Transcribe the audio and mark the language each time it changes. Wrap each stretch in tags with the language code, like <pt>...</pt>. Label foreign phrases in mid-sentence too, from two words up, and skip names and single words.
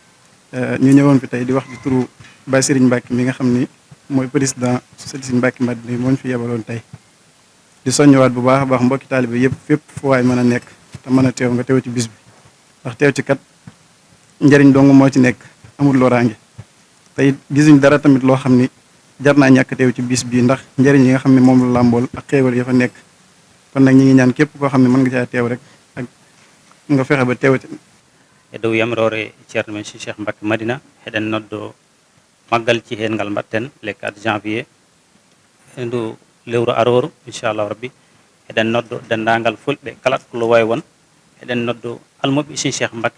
<wo>ñu ñëwoon fi tey di wax ci turu Baye Serigne Mbacke mi nga xam ni mooy président Serigne Mbacke Madina moo ñu fi yebaloon tey di soññewaat bu baax a baax mbokki taalibe yëpp fépp fu waay mën a nekk te mën a teew nga teew ci bis bi ndax teew ci kat njëriñ dong moo ci nekk amul loraange tey gisuñ dara tamit loo xam ni jar naa ñàkk teew ci bis bii ndax njëriñ yi nga xam ne moom la làmbool ak xéewal ya fa nekk kon nag ñi ngi ñaan képp koo xam ne mën nga caa teew rek ak nga fexe ba teew</wo> <ff>e dow yamrore ceerno men Cheikh Mbacke Madina eɗen noddo maggal ci hen ngal mbatten le 4 janvier ndu lewru aroru</ff> <ar>إن شاء الله ربي</ar> <ff>eɗen noddo dendagal fulɓe kala ko lowoy won eɗen noddo almuɓe Cheikh Mbacke</ff>